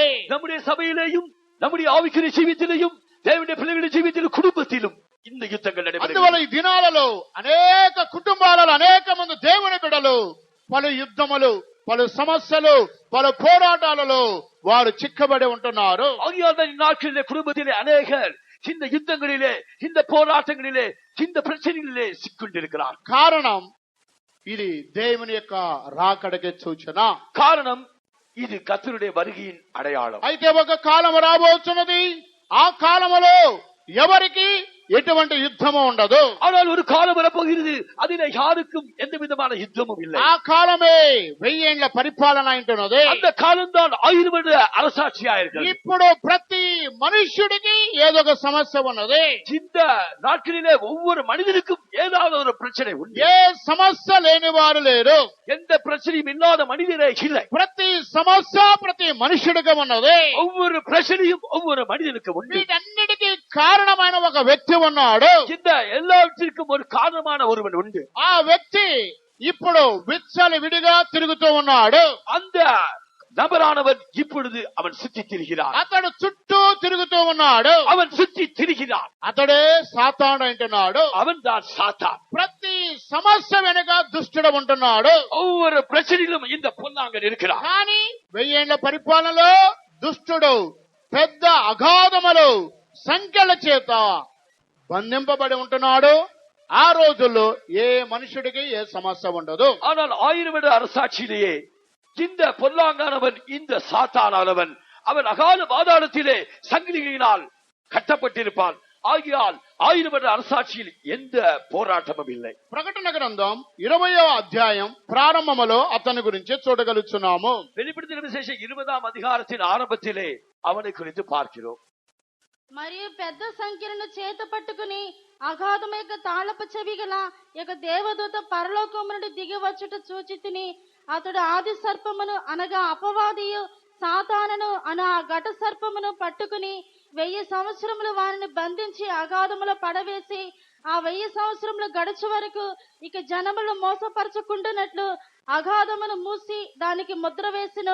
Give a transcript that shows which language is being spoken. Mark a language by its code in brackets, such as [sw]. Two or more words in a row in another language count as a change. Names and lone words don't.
[ta] நம்முடைய சபையிலேயும் நம்முடைய ஆவிக்குரிய ஜீவியத்திலேயும் தேவனுடைய பிள்ளைகளுடைய ஜீவியத்திலும் குடும்பத்திலும் இந்த யுத்தங்கள் [te] అందువల్ల [ta] நடைபெறுகிறது. [te] ఈ దినాలలో అనేక కుటుంబాలలో అనేక మంది దేవుని బిడ్డలు పలు యుద్ధములు, పలు సమస్యలు, పలు పోరాటాలలో వారు చిక్కబడి ఉంటున్నారు. [ta] ஆகையால் தான் இந்நாட்களிலே குடும்பத்திலே அநேகர் இந்த யுத்தங்களிலே, இந்த போராட்டங்களிலே, இந்த பிரச்சனைகளிலே சிக்கொண்டிருக்கிறார். [te] కారణం ఇది దేవుని యొక్క రాకడకి సూచన. [ta] காரணம் இது கர்த்தருடைய வருகையின் அடையாளம். [te] అయితే ఒక కాలం రాబోతున్నది. ఆ కాలములో ఎవరికి ఎటువంటి యుద్ధము ఉండదు. [ta] ஆனால் ஒரு காலம் வரப்போகிறது, அதிலே யாருக்கும் எந்த விதமான யுத்தமும் இல்லை. [te] ఆ కాలమే 1000 ఏళ్ల పరిపాలన అంటున్నది. [ta] அந்த காலம்தான் 1000 வருட அரசாட்சியா இருக்கிறது. [te] ఇప్పుడు ప్రతి మనుష్యుడికి ఏదో ఒక సమస్య ఉన్నది. [ta] இந்த நாட்களிலே ஒவ்வொரு மனிதனுக்கும் ஏதாவது ஒரு பிரச்சனை உண்டு. [te] ఏ సమస్య లేని వారు లేరు. [ta] எந்த பிரச்சனையும் இல்லாத மனிதரே இல்லை. [te] ప్రతి సమస్య ప్రతి మనుష్యుడికి ఉన్నది. [ta] ஒவ்வொரு பிரச்சனையும் ஒவ்வொரு மனிதனுக்கு உண்டு. [te] వీటన్నిటికీ కారణమైన ఒక వ్యక్తి ఉన్నాడు. [ta] இந்த எல்லாவற்றிற்கும் ஒரு காரணமான ஒருவன் உண்டு. [te] ఆ వ్యక్తి ఇప్పుడు విచ్చలవిడిగా తిరుగుతూ ఉన్నాడు. [ta] அந்த நபரானவன் இப்பொழுது அவன் சுற்றி திரிகிறான். [te] అతడు చుట్టూ తిరుగుతూ ఉన్నాడు. [ta] அவன் சுற்றி திரிகிறான். [te] అతడే సాతాను అంటున్నాడు. [ta] அவன் தான் சாத்தான். [te] ప్రతి సమస్య వెనుక దుష్టుడు ఉంటున్నాడు. [ta] ஒவ்வொரு பிரச்சனையிலும் இந்த பொல்லாங்கன் இருக்கிறான். [te] కానీ 1000 ఏళ్ల పరిపాలనలో దుష్టుడు పెద్ద అగాధములు సంఖ్యల చేత బంధింపబడి ఉంటున్నాడు. ఆ రోజుల్లో ఏ మనుషుడికి ఏ సమస్య ఉండదు. [ta] ஆனால் 1000 வருட அரசாட்சியிலேயே இந்த பொல்லாங்கானவன், இந்த சாத்தானவன், அவன் அகால பாதாளத்திலே சங்கிலிகளினால் கட்டப்பட்டிருப்பான். ஆகியால் 1000 வருட அரசாட்சியில் எந்த போராட்டமும் இல்லை. [te] ప్రకటన గ్రంథం 20వ అధ్యాయం ప్రారంభములో అతని గురించి చూడగలుగుతున్నాము. [ta] வெளிப்படுத்தின விசேஷம் 20ஆம் அதிகாரத்தின் ஆரம்பத்திலே அவனை குறித்து பார்க்கிறோம். [te] మరియు పెద్ద సంఖ్యలను చేత పట్టుకుని అగాధము యొక్క తాళపు చెవి గల యొక్క దేవదూత పరలోకము నుండి దిగి వచ్చుట చూచితిని. అతడు ఆది సర్పమును అనగా అపవాదియు సాతానును అన ఆ ఘట సర్పమును పట్టుకుని 1000 సంవత్సరములు వారిని బంధించి అగాధములో పడవేసి ఆ 1000 సంవత్సరములు గడుచు వరకు ఇక జనములు మోసపరచుకుంటున్నట్లు అగాధమును మూసి దానికి ముద్ర వేసిను.